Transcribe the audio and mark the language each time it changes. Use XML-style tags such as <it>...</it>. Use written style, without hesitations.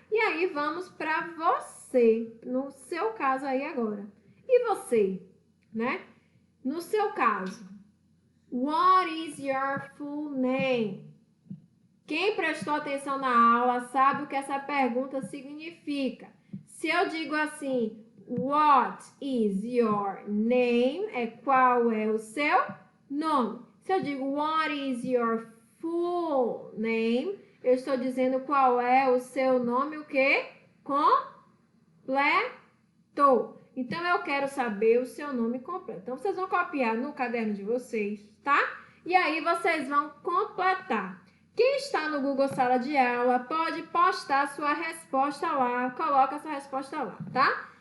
<pt>E aí, vamos para você, no seu caso aí agora. E você, né? No seu caso,</pt> <en>what is your full name?</en> <pt>Quem prestou atenção na aula sabe o que essa pergunta significa. Se eu digo assim,</pt> <en>what is your name?</en> <pt>É qual é o seu nome. Se eu digo</pt> <en>what is your full name?</en> <pt>Eu estou dizendo qual é o seu nome, o quê? Completo. Então, eu quero saber o seu nome completo. Então, vocês vão copiar no caderno de vocês, tá? E aí, vocês vão completar. Quem está no Google Sala de Aula pode postar sua resposta lá, coloca sua resposta lá, tá?</pt>